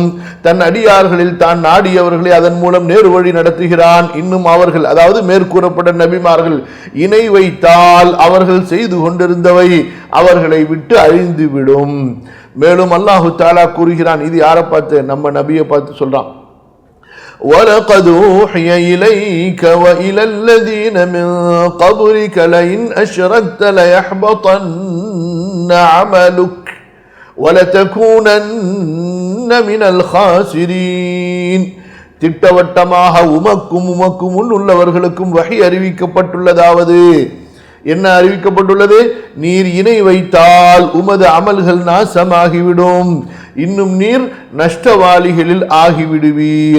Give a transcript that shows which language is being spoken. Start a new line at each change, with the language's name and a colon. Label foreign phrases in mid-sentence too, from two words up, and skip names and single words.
Tamil: தன் அடியார்களில் தான் நாடியவர்களை அதன் மூலம் நேரு வழி நடத்துகிறான். இன்னும் அவர்கள், அதாவது மேற்கூறப்பட்ட நபிமார்கள் இணை வைத்தால் அவர்கள் செய்து கொண்டிருந்தவை அவர்களை விட்டு அழிந்துவிடும். மேலும்
Arabic: الله تعالى
Tamil: கூறுகிறான், இது யாரை பார்த்து? நம்ம நபியை பார்த்து சொல்றான்.
Arabic: وَلَقَدْ أُوحِيَ إِلَيْكَ وَإِلَى الَّذِينَ مِنْ قَبْلِكَ لَئِنْ أَشْرَكْتَ لَيَحْبَطَنَّ عَمَلُكَ وَلَتَكُونَنَّ مِنَ الْخَاسِرِينَ.
Tamil: திட்டவட்டமாக உமக்கும் முன் உள்ளவர்களுக்கும் வஹி அறிவிக்கப்பட்டுள்ளதாவது, என்ன அறிவிக்கப்பட்டுள்ளது? நீர் இணை வைத்தால் உமது அமல்கள் நாசமாகிவிடும், இன்னும் நீர் நஷ்டவாளிகளில் ஆகிவிடுவீர்.